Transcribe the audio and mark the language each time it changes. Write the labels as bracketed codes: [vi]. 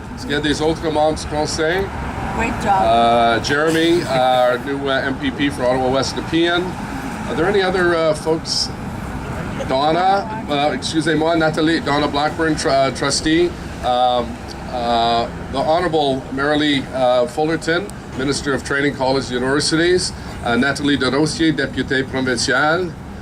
[fr] Est-ce qu'il y a des autres membres du conseil? [en] Great job. Jeremy, our new MPP for Ottawa West Nepean. Are there any other folks? Donna, Nathalie, Donna Blackburn, trustee. The Honorable Marilee Fullerton, Minister of Training, College, Universities. [fr] Nathalie Desrosiers, Députée Provinciale.